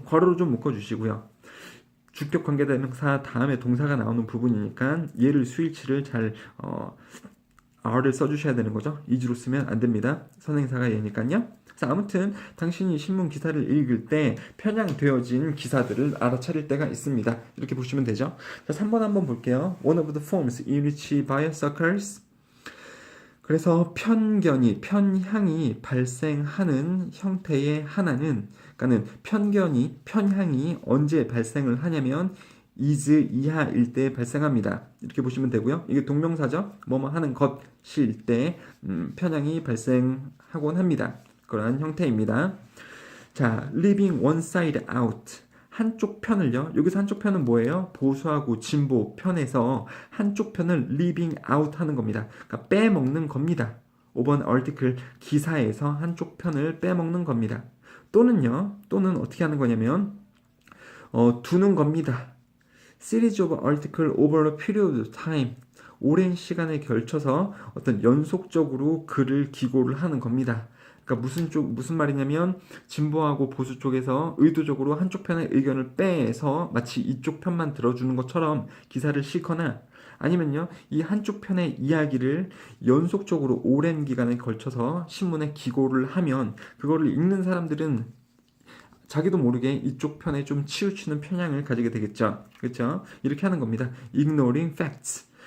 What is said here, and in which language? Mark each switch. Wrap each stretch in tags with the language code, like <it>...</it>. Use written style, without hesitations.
<ko>괄호로 좀 묶어주시고요. 주격 관계대명사 다음에 동사가 나오는 부분이니까 얘를 수일치를 잘 R을 써주셔야 되는 거죠. is로 쓰면 안 됩니다. 선행사가 얘니까요. 자, 아무튼 당신이 신문 기사를 읽을 때 편향되어진 기사들을 알아차릴 때가 있습니다. 이렇게 보시면 되죠. 자, 3번 한번 볼게요.</ko> <en>One of the forms in which bias occurs.</en> <ko>그래서 편향이 발생하는 형태의 하나는, 그러니까는 편향이 언제 발생을 하냐면 is 이하일 때 발생합니다. 이렇게 보시면 되고요. 이게 동명사죠. 뭐뭐 하는 것일 때 편향이 발생하곤 합니다. 그러한 형태입니다. 자,</ko> <en>leaving one side out.</en> <ko>한쪽 편을요. 여기서 한쪽 편은 뭐예요? 보수하고 진보 편에서 한쪽 편을</ko> <en>leaving out</en> <ko>하는 겁니다. 그러니까 빼먹는 겁니다. 5번 article 기사에서 한쪽 편을 빼먹는 겁니다. 또는 어떻게 하는 거냐면 두는 겁니다.</ko> <en>series of article over a period of time.</en> <ko>오랜 시간에 걸쳐서 어떤 연속적으로 글을 기고를 하는 겁니다. 그러니까 무슨 말이냐면 진보하고 보수 쪽에서 의도적으로 한쪽 편의 의견을 빼서 마치 이쪽 편만 들어주는 것처럼 기사를 싣거나 아니면요, 이 한쪽 편의 이야기를 연속적으로 오랜 기간에 걸쳐서 신문에 기고를 하면 그거를 읽는 사람들은 자기도 모르게 이쪽 편에 좀 치우치는 편향을 가지게 되겠죠. 그렇죠? 이렇게 하는 겁니다.</ko> <en>Ignoring facts.</en>